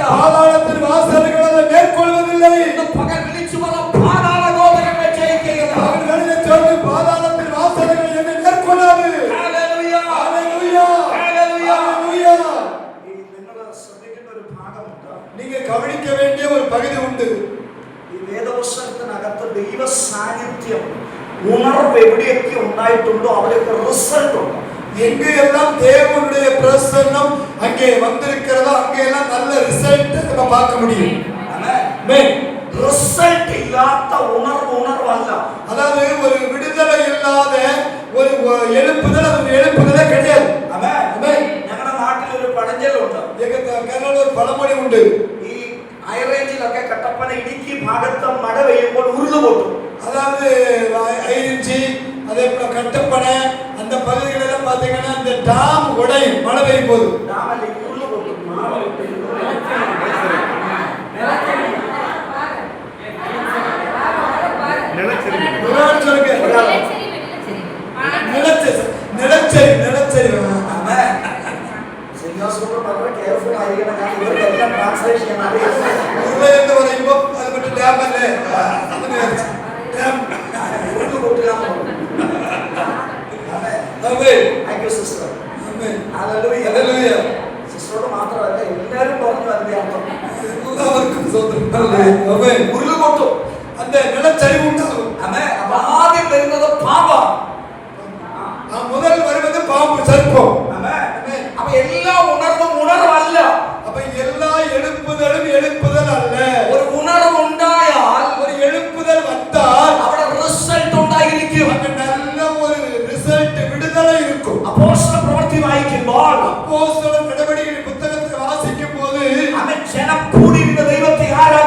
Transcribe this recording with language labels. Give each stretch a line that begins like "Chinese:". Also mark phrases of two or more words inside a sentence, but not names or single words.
Tamil: பாதாளத்தின் வாசல்கள் அதை மேற்கொள்வதில்லை.
Malayalam: ഇന്ന് പകൽ വിളിച്ചു പറ, പാതാള ഗോപുരങ്ങൾ ജയിക്കയില്ല.
Tamil: அவர்களிலே சொல்லு, பாதாளத்தின் வாசல்கள் என்னை மேற்கொள்ளாது.
Malayalam: ഹല്ലേലൂയ.
Tamil: ஹalleluya
Malayalam: ഹല്ലേലൂയ.
Tamil: ஹalleluya.
Malayalam: നിങ്ങൾ ശ്രദ്ധിക്കേണ്ട ഒരു ഭാഗമുണ്ട്.
Tamil: நீங்க கவனிக்க வேண்டிய ஒரு பகுதி உண்டு.
Malayalam: ഈ വേദപുസ്തകത്തിനകത്ത് ദൈവ സാന്നിധ്യം ഉണർവ് എവിടെയൊക്കെ ഉണ്ടായിട്ടുണ്ടോ അവിടെയൊക്കെ റിസൾട്ട് ഉണ്ട്.
Tamil: எங்கு எல்லாம் தேவனுடைய பிரசன்னம் அங்கே வந்திருக்கிறதோ அங்கே எல்லாம் நல்ல ரிசல்ட் நம்ம பார்க்க முடியும். ஆமென்.
Malayalam: റിസൾട്ട് ഇല്ലാത്ത ഉണർവല്ല.
Tamil: அதாவது ஒரு விடுதலை இல்லாத ஒரு எழுப்புதல், அது எழுப்புதலே கிடையாது.
Malayalam: ആമേൻ. ഞങ്ങളുടെ നാട്ടിൽ ഒരു പഴഞ്ചൊല്ലുണ്ട്.
Tamil: எங்க கேரளால ஒரு பழமொழி உண்டு.
Malayalam: ഈ ഹൈറേഞ്ചിലൊക്കെ കട്ടപ്പന ഇടുക്കി ഭാഗത്ത് മഴ പെയ്യുമ്പോൾ ഉരുള് പൊട്ടും.
Tamil: அதாவது ஐரிஞ்சி, அதே போல கட்டப்பனை அந்த பகுதிகளெல்லாம் பாத்தீங்கன்னா அந்த டாம் உடையும் மழை பெய்யும் போது.
Malayalam: ഡാമല്ലേ ഉരുള് പൊട്ടും.
Tamil: நிலச்சரி.
Malayalam: ആമേൻ. സിംഹാസനത്തോട് വളരെ കെയർഫുൾ ആയിരിക്കണം. ഞാൻ ഇവർക്കെല്ലാം ട്രാൻസ്ലേഷൻ ചെയ്യാൻ അറിയാം. എന്ന് പറയുമ്പോ അത് മറ്റേ ഡാം അല്ലേ, ഉരുള് പൊട്ടുക.
English: thank you sister.
Malayalam: ഹല്ലേലൂയ. സിസ്റ്ററോട് മാത്രമല്ല എല്ലാവരും പറഞ്ഞു അതിന്റെ അർത്ഥം. ഉരുള് പൊട്ടും,
Tamil: அந்த நிலச்சரிவு உண்டாகும்.
Malayalam: അപ്പൊ ആദ്യം വരുന്നത് പാപം.
Tamil: முதல் வருவது பாம்பு, சர்ப்பம்.
Malayalam: അപ്പൊ എല്ലാ ഉണർവും ഉണർവല്ല.
Tamil: அப்ப எல்லா எழுப்புதலும் எழுப்புதல் அல்ல.
Malayalam: ഒരു ഉണർവ് ഉണ്ടായാൽ,
Tamil: ஒரு எழுப்புதல் வந்தால்
Malayalam: അവിടെ റിസൾട്ട് ഉണ്ടായിരിക്കും.
Tamil: அங்க நல்ல ஒரு ரிசல்ட், விடுதலை இருக்கும்.
Malayalam: അപ്പോസ്തല പ്രവൃത്തി വായിക്കുമ്പോൾ
Tamil: அப்போஸ்தலர் நடவடிக்கைகளின் புத்தகத்தை வாசிக்கும் போது
Malayalam: അവൻ ജനം കൂടിയിരുന്ന ദൈവത്തെ